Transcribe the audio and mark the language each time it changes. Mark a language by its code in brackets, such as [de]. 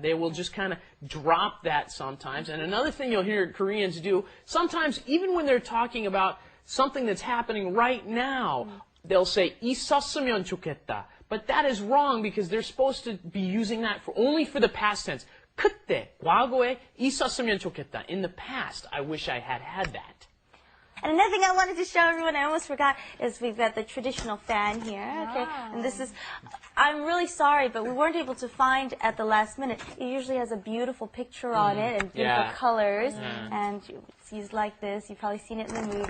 [en] They will just kind of drop that sometimes. And another thing you'll hear Koreans do, sometimes even when they're talking about something that's happening right now, they'll say [ko] 있었으면 좋겠다. [en] But that is wrong because they're supposed to be using that only for the past tense. [ko] 그때, 과거에 있었으면 좋겠다. [en] In the past, I wish I had had that. And another thing I wanted to show everyone, I almost forgot, is we've got the traditional fan here. Okay, and this is, I'm really sorry, but we weren't able to find at the last minute. It usually has a beautiful picture on it and beautiful Yeah. colors, and it's used like this. You've probably seen it in the movie.